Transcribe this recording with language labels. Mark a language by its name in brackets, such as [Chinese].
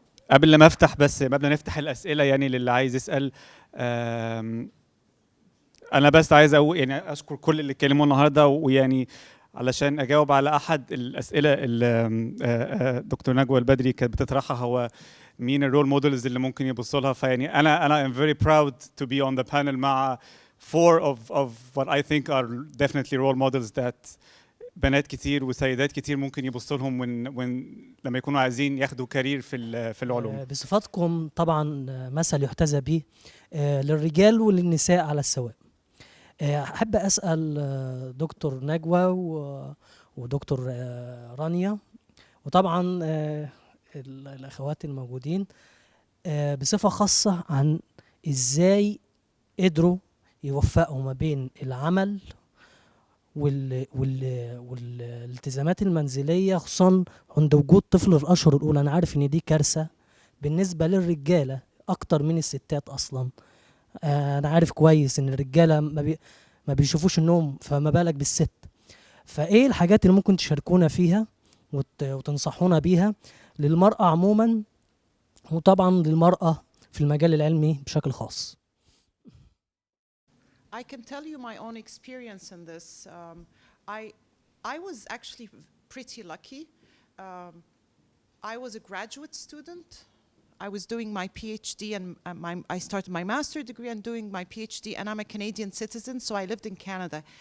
[Arabic] قبل ما نفتح الاسئله يعني للي عايز يسال، انا بس عايز اشكر كل اللي اتكلموا النهارده، ويعني علشان اجاوب على احد الاسئله اللي دكتور نجوى البدري كانت بتطرحها، هو مين الرول مودلز اللي ممكن يبصوا لها. فيعني انا [English] am very proud to be on the panel [Arabic] مع [English] 4 of what I think are definitely role models that [Arabic] بنات كتير وسيدات كتير ممكن يبصوا لهم لما يكونوا عايزين ياخدوا كارير في العلوم. بصفاتكم طبعا مثل يحتذى به للرجال وللنساء على السواء. أحب أسأل دكتور نجوى ودكتور رانيا وطبعا الأخوات الموجودين بصفة خاصة عن إزاي قدروا يوفقوا ما بين العمل والالتزامات المنزلية، خصوصا عند وجود طفل في الأشهر الأولى. أنا عارف إن دي كارثة بالنسبة للرجالة أكتر من الستات أصلا. أنا عارف كويس إن الرجالة ما بيشوفوش النوم، فما بالك بالست. فإيه الحاجات اللي ممكن تشاركونا فيها وتنصحونا بيها للمرأة عموما، وطبعا للمرأة في المجال العلمي بشكل خاص؟ [English] I can tell you my own experience in this. I was actually pretty lucky. I was a graduate student. I was doing my PhD and I started my master's degree and doing my PhD, and I'm a Canadian citizen, so I lived in Canada.